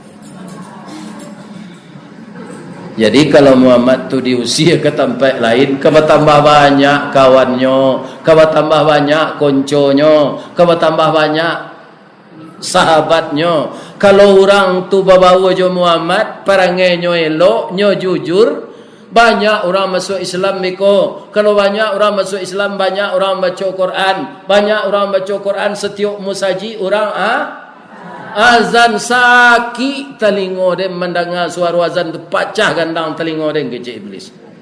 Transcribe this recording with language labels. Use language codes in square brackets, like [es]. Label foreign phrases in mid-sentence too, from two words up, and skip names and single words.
[id] Jadi kalau Muhammad tu diusir ke tempat lain, tambah banyak kawannya, tambah banyak konconyo, tambah banyak sahabatnya. [min] Kalau orang tu bawa jo Muhammad, perangannya elok, nyo jujur, banyak orang masuk Islam biko. [id] Kalau banyak orang masuk Islam, banyak orang baca Quran. Banyak orang baca Quran, setiap musaji orang azan sakit telinga dia mendengar suara azan tu pecah gandang telinga dia kecil iblis.